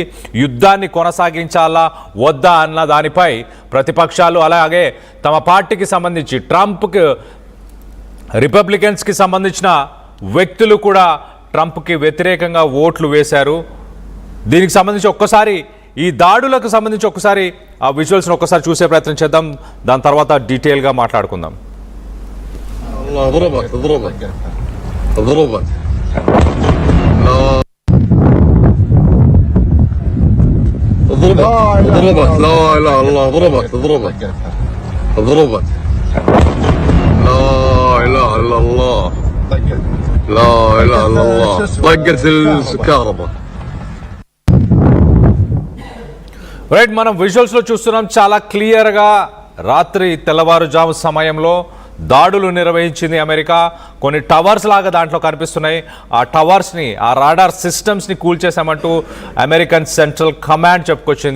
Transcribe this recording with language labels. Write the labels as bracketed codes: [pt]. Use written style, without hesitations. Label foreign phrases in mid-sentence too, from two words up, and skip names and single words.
[te] యుద్ధాన్ని కొనసాగించాలా వద్దా అన్న దానిపై ప్రతిపక్షాలు అలాగే తమ పార్టీకి సంబంధించి ట్రంప్కి రిపబ్లికన్స్కి సంబంధించిన వ్యక్తులు కూడా ట్రంప్కి వ్యతిరేకంగా ఓట్లు వేశారు. దీనికి సంబంధించి ఒక్కసారి ఈ దాడులకు సంబంధించి ఒక్కసారి ఆ విజువల్స్ని ఒక్కసారి చూసే ప్రయత్నం చేద్దాం. దాని తర్వాత డీటెయిల్గా మాట్లాడుకుందాం. [ar] اضربك لا اله الا الله اضربك لا اله الا الله لا اله الا الله طقت الكهرباء. [te] రైట్, మనం విజువల్స్ లో చూస్తున్నాం చాలా క్లియర్ గా రాత్రి తెల్లవారుజాము సమయంలో దాడులు నిర్వహించింది అమెరికా. కొన్ని టవర్స్ లాగా దాంట్లో కనిపిస్తున్నాయి. ఆ టవర్స్ని ఆ రాడార్ సిస్టమ్స్ని కూల్చేశామంటూ అమెరికన్ సెంట్రల్ కమాండ్ చెప్పుకొచ్చింది.